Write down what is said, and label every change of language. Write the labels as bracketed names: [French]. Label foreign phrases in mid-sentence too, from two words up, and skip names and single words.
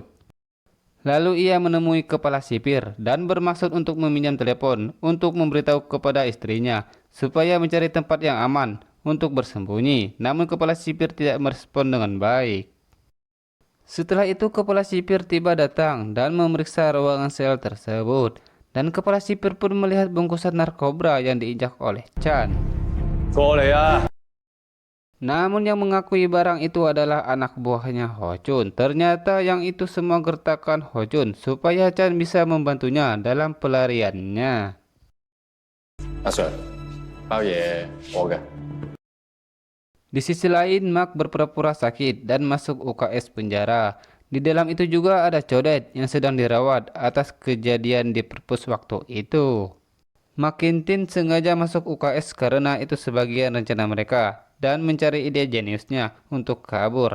[Indonesian] Lalu ia menemui kepala sipir dan bermaksud untuk meminjam telepon untuk memberitahu kepada istrinya supaya mencari tempat yang aman untuk bersembunyi. Namun kepala sipir tidak merespon dengan baik. Setelah itu kepala sipir tiba datang dan memeriksa ruangan sel tersebut. Dan kepala sipir pun melihat bungkusan narkoba yang diinjak oleh Chan. [Cantonese] 過嚟啊！ [Indonesian] Namun yang mengakui barang itu adalah anak buahnya Ho-chun. Ternyata yang itu semua gertakan Ho-chun supaya Chan bisa membantunya dalam pelariannya. [Cantonese] 阿 Sir， 包嘢我嘅。 [Indonesian] Di sisi lain, Mark berpura-pura sakit dan masuk UKS penjara. Di dalam itu juga ada Codet yang sedang dirawat atas kejadian di perpus waktu itu. McKintin sengaja masuk UKS karena itu sebagian rencana mereka dan mencari ide jeniusnya untuk kabur.